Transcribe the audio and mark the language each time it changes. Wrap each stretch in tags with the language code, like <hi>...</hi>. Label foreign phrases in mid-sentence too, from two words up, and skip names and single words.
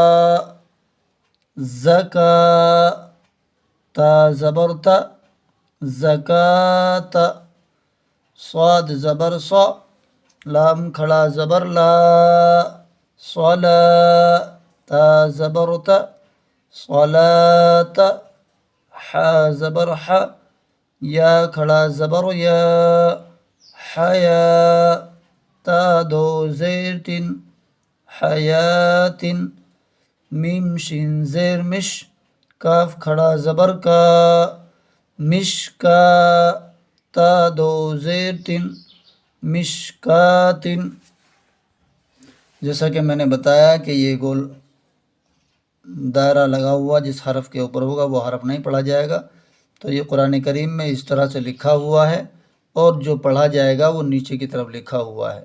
<ur>زکا، تا زبر تا، زکات، صاد زبر صا، لام کھڑا زبر لا، صلا، تا زبر تا، صلاۃ، حا زبر حا، یا کھڑا زبر یا، حیا، تا دو زیر تن، حیات، میم شین زیر مش، کاف کھڑا زبر کا، مش کا، تا دو زیر تن، مشکات۔ جیسا کہ میں نے بتایا کہ یہ گول دائرہ لگا ہوا جس حرف کے اوپر ہوگا وہ حرف نہیں پڑھا جائے گا، تو یہ قرآن کریم میں اس طرح سے لکھا ہوا ہے، اور جو پڑھا جائے گا وہ نیچے کی طرف لکھا ہوا ہے۔</ur>